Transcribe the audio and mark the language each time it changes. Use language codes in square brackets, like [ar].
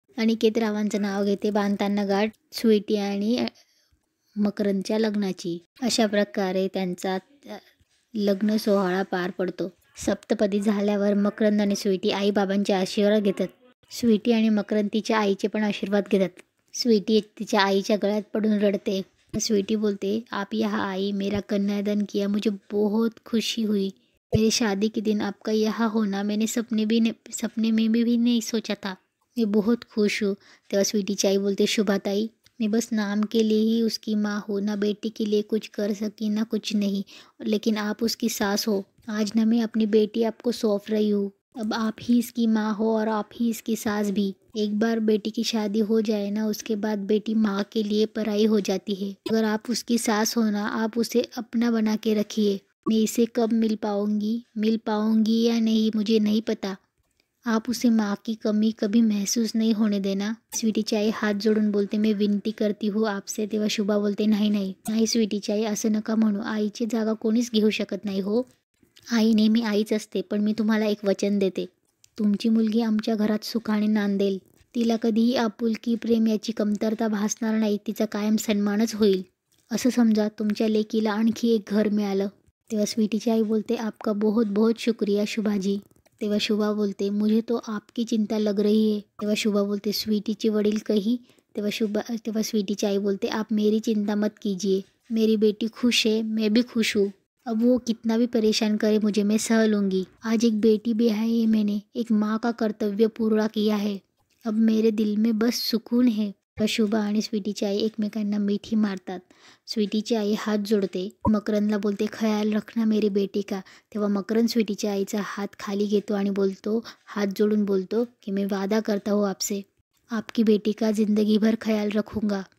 [mr] अनिकेत रावांचं नाव घेते बांधताना गाठ स्वीटी आणि मकरंदच्या लग्नाची. अशा प्रकारे त्यांचा लग्न सोहळा पार पडतो. सप्तपदी झाल्यावर मकरंद आणि स्वीटी आईबाबांचे आशीर्वाद घेतात. स्वीटी आणि मकरंद तिच्या आईचे पण आशीर्वाद घेतात. स्वीटी तिच्या आईच्या गळ्यात पडून रडते. स्वीटी बोलते [hi] आप यहाँ आई, मेरा कन्यादान किया, मुझे बहुत खुशी हुई. मेरी शादी के दिन आपका यहाँ होना मैंने सपने में भी नहीं सोचा था. मैं बहुत खुश हूँ. [mr] तेव्हा स्वीटीची आई बोलते [hi] शुभाताई, मैं बस नाम के लिए ही उसकी माँ हूँ, ना बेटी के लिए कुछ कर सकी ना कुछ नहीं, लेकिन आप उसकी सास हो. आज ना मैं अपनी बेटी आपको सौंप रही हूँ. अब आप ही इसकी माँ हो और आप ही इसकी सास भी. एक बार बेटी की शादी हो जाए ना, उसके बाद बेटी माँ के लिए पराई हो जाती है. अगर आप उसकी सास हो ना, आप उसे अपना बना के रखिए. मैं इसे कब मिल पाऊंगी या नहीं मुझे नहीं पता. आप उसे माँ की कमी कभी महसूस नहीं होने देना. [mr] स्वीटीची आई हात जोडून बोलते [hi] मैं विनती करती हूँ आपसे. [mr] तेव्हा शुभा बोलते नाही स्वीटीची आई, असं नका म्हणू. आईची जागा कोणीच घेऊ शकत नाही हो. आई नेहमी आईच असते. पण मी तुम्हाला एक वचन देते, तुमची मुलगी आमच्या घरात सुखाने नांदेल. तिला कधीही आपुलकी प्रेम याची कमतरता भासणार नाही. तिचा कायम सन्मानच होईल. असं समजा तुमच्या लेकीला आणखी एक घर मिळालं. तेव्हा स्वीटीची आई बोलते [hi] आपका बहुत बहुत शुक्रिया शुभाजी. [mr] तेव्हा शुभा बोलते [hi] मुझे तो आपकी चिंता लग रही है. [mr] तेव्हा शुभा बोलते स्वीटीचे वडील कही. [hi] तेव्हा स्वीटीची आई बोलते आप मेरी चिंता मत कीजिए, मेरी बेटी खुश है, मैं भी खुश हूँ. अब वो कितना भी परेशान करे मुझे, मैं सह लूँगी. आज एक बेटी ब्याही है मैंने, एक माँ का कर्तव्य पूरा किया है. अब मेरे दिल में बस सुकून है. [mr] शुभा आणि स्वीटीची आई एकमेकांना मिठी मारतात. स्वीटीची आई हात जोडते. मकरंदला बोलते [hi] ख्याल रखना मेरी बेटी का. [mr] तेव्हा मकरंद स्वीटीच्या आईचा हात खाली घेतो आणि हात जोडून बोलतो की [hi] मैं वादा करता हूँ आपसे, आपकी बेटी का जिंदगीभर ख्याल रखूंगा.